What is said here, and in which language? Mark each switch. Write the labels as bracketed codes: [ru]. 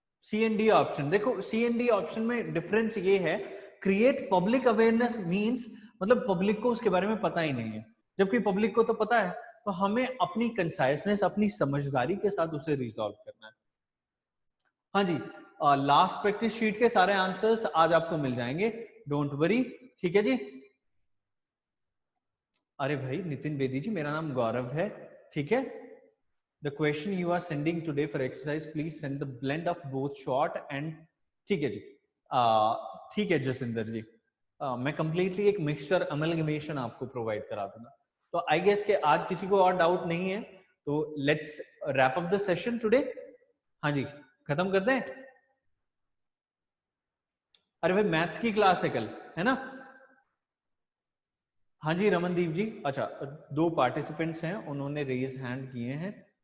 [hi] C and D option, देखो सी and D option में difference ये है, [en] create public awareness means [hi] मतलब पब्लिक को उसके बारे में पता ही नहीं है, जबकि पब्लिक को तो पता है, तो हमें अपनी कंसाइसनेस, अपनी समझदारी के साथ उसे रिजॉल्व करना है। हाँ जी, लास्ट प्रैक्टिस शीट के सारे आंसर्स आज आपको मिल जाएंगे, [en] don't worry, [hi] ठीक है जी। अरे भाई नितिन बेदी जी, मेरा नाम गौरव है, ठीक है, [en] The question you are sending today for exercise, please send the blend of both short and [hi] ठीक है जी, ठीक है जसिंदर जी, मैं completely एक mixture amalgamation आपको provide करा दूंगा। तो I guess कि आज किसी को और doubt नहीं है, तो [en] let's wrap up the session today। [hi] हाँ जी, खत्म कर दें। अरे भाई मैथ्स की क्लास है कल, है ना? हाँ जी रमनदीप जी, अच्छा 2 पार्टिसिपेंट्स हैं, उन्होंने रेज हैंड किए हैं।